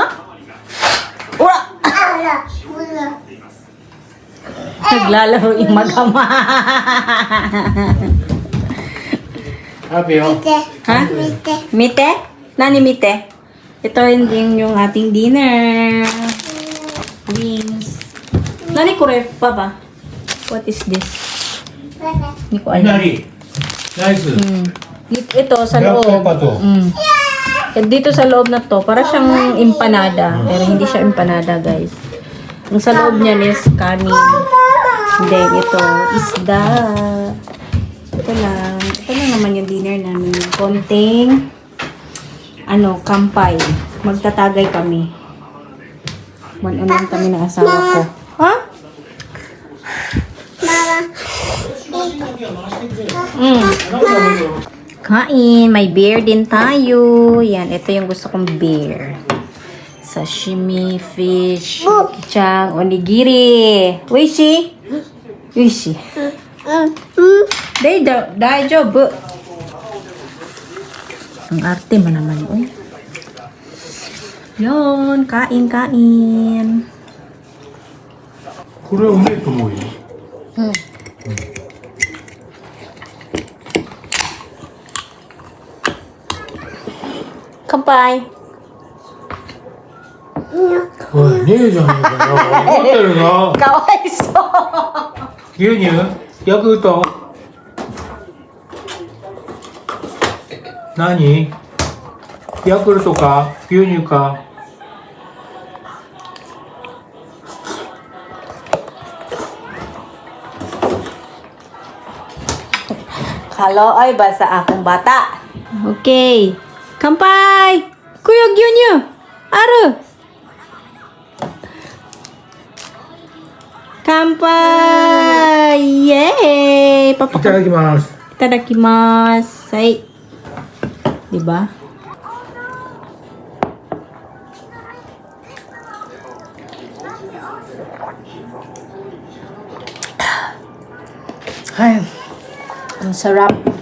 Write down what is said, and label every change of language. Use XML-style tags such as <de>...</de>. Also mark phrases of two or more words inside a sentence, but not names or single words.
<tl>Ura! Naglalaro yung magama.</tl> <en>Happy oh.</en> <tl>Ha? Mite?</tl> <ja>何見て?</ja> <tl>Ito yung ating dinner. Wings.</tl> <ja>何これ</ja> <tl>pa ba?</tl> <en>What is this?</en> <tl>Hindi ko alam. Nice. Ito sa Black loob. pepper to. Dito sa loob na to, para siyang empanada. Pero hindi siya empanada, guys. Ang sa loob niyan is kanin. Then ito, isda. Ito lang. Ito lang naman yung dinner namin. Konting, kampay. Magtatagay kami. One-on-one kami ng asawa ko. Ha? Kain. May beer din tayo. Yan. Ito yung gusto kong beer. Sashimi, fish, kichang, onigiri.</tl> <ja>おいしい？おいしい。大丈夫.</ja> <tl>Ang arte mo naman. Uy. Yun. Kain.</tl> <ja>これはうめえと思うよ。乾杯。おい、ねえじゃねえかよ。怒ってるの。かわいそう。牛乳ヤクルト何ヤクルトか牛乳か</ja> <ceb>Kaloy ba sa akong bata?</ceb> <tl>Okay. Kampay! Kuya Gyunyo! Aro! Kampay! Yay!</tl> <ja>いただきます Itadakimasu.</ja> <tl>Ay. Diba? Ay. Ang sarap.</tl>